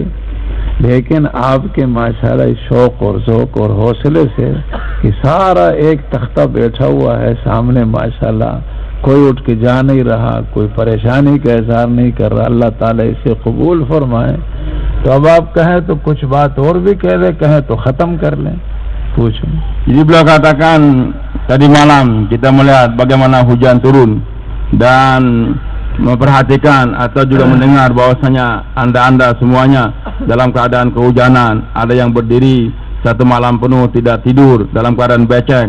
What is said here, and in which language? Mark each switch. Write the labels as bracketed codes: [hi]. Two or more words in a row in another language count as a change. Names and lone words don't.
[ur] لیکن آپ کے ماشاءاللہ شوق اور ذوق اور حوصلے سے کہ سارا ایک تختہ بیٹھا ہوا ہے سامنے، ماشاءاللہ کوئی اٹھ کے جا نہیں رہا، کوئی پریشانی کا اظہار نہیں کر رہا. اللہ تعالیٰ اسے قبول فرمائے۔ تو اب آپ کہیں تو کچھ بات اور بھی کہہ دیں، کہیں تو ختم کر لیں، پوچھو. [id] Jadi beliau katakan, tadi malam kita melihat bagaimana hujan turun dan memperhatikan atau juga mendengar bahwasanya anda semuanya dalam keadaan kehujanan, ada yang berdiri 1 malam penuh tidak tidur dalam keadaan becek.